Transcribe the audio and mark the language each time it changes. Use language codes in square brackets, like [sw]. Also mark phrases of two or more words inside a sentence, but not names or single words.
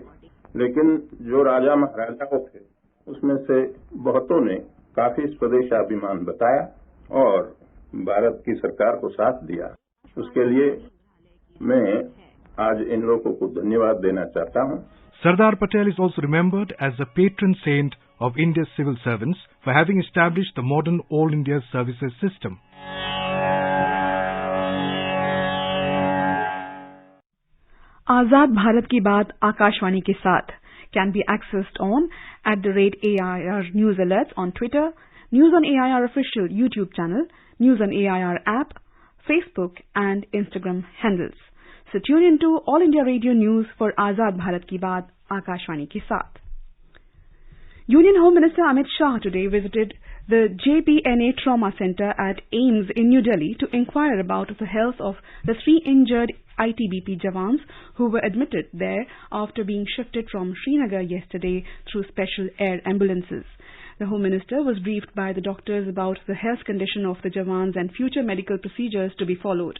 [hi] लेकिन जो राजा महाराजाओं थे उसमें से बहुतों ने काफी स्वदेशाभिमान बताया और भारत की सरकार को साथ दिया। उसके लिए मैं आज इन लोगों को धन्यवाद देना चाहता हूं। [en] Sardar Patel is also remembered as the patron saint of India's civil servants for having established the modern All India Services system. Azad Bharat Ki Baat Akashwani Ke Saath can be accessed on @AIR News Alerts on Twitter, News on AIR official YouTube channel, News on AIR app, Facebook and Instagram handles. So tune into All India Radio News for Azad Bharat Ki Baat Akashwani Ke Saath. Union Home Minister Amit Shah today visited the JPNA Trauma Center at AIIMS in New Delhi to inquire about the health of the 3 injured ITBP jawans who were admitted there after being shifted from Srinagar yesterday through special air ambulances. The Home Minister was briefed by the doctors about the health condition of the jawans and future medical procedures to be followed.